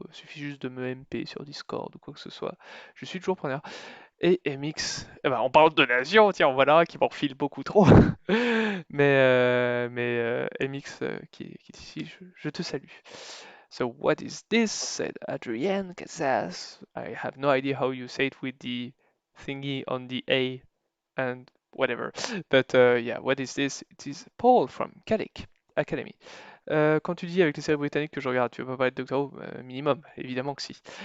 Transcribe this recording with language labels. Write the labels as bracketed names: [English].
[French] Suffit juste de me MP sur Discord ou quoi que ce soit. Je suis toujours preneur. Et MX, eh ben, on parle de donation, tiens, voilà, qui m'en refile beaucoup trop. Mais MX qui est ici, je te salue. [English] So what is this? Said Adrienne Casas. I have no idea how you say it with the thingy on the A and whatever. But yeah, what is this? It is Paul from Kadic Academy. [French] Quand tu dis avec les séries britanniques que je regarde, tu veux pas parler de Doctor Who? Minimum, évidemment que si.